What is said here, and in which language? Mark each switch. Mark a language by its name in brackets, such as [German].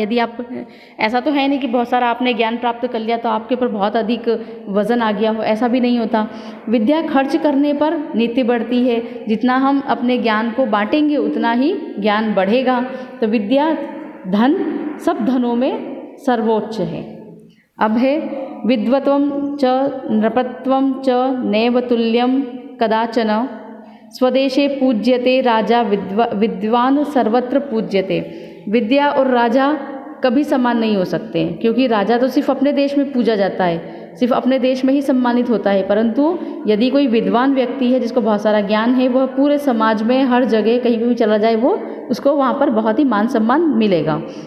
[Hindi] यदि आप, ऐसा तो है नहीं कि बहुत सारा आपने ज्ञान प्राप्त कर लिया तो आपके ऊपर बहुत अधिक वजन आ गया हो, ऐसा भी नहीं होता। विद्या खर्च करने पर नित्य बढ़ती है, जितना हम अपने ज्ञान को बांटेंगे उतना ही ज्ञान बढ़ेगा। तो विद्या धन सब धनों में सर्वोच्च है। अब है [Sanskrit] विद्वत्वं च नृपत्वं च नैव तुल्यं कदाचन, स्वदेशे पूज्यते राजा विद्वान सर्वत्र पूज्यते। [Hindi] विद्या और राजा कभी समान नहीं हो सकते, क्योंकि राजा तो सिर्फ अपने देश में पूजा जाता है, सिर्फ अपने देश में ही सम्मानित होता है, परंतु यदि कोई विद्वान व्यक्ति है जिसको बहुत सारा ज्ञान है, वह पूरे समाज में हर जगह कहीं भी चला जाए वो उसको वहाँ पर बहुत ही मान सम्मान मिलेगा।